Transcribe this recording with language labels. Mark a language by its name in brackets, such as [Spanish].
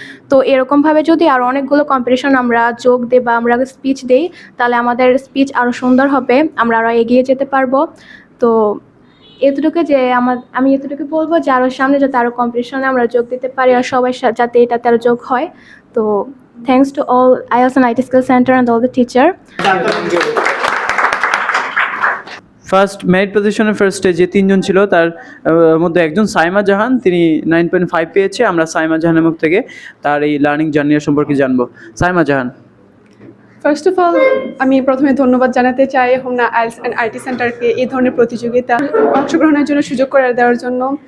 [Bangla] তো এরকমভাবে যদি আরও অনেকগুলো কম্পিটিশন আমরা যোগ দিই বা আমরা স্পিচ দিই, তাহলে আমাদের স্পিচ আরও সুন্দর হবে, আমরা আরও এগিয়ে যেতে পারবো। তো এতটুকু যে আমি এতটুকু বলবো যে আরও সামনে যাতে আরও কম্পিটিশনে আমরা যোগ দিতে পারি, আর সবাই যাতে এটাতে আরও যোগ হয়। [English] তো thanks to all IELTS and IT Skill Center and all the teacher. [Bangla] First merit পজিশনের ফার্স্টে যে 3জন ছিল তার মধ্যে একজন সাইমা জাহান, তিনি 9.5 পেয়েছে। আমরা সাইমা জাহানের মুখ থেকে তার এই লার্নিং জার্নি সম্পর্কে জানবো। সাইমা জাহান। ফার্স্ট অফ অল আমি প্রথমে ধন্যবাদ জানাতে চাই হোমনা আইএলটিএস অ্যান্ড আইটি সেন্টারকে এই ধরনের প্রতিযোগিতা অংশগ্রহণের জন্য, সুযোগ করে দেওয়ার জন্য।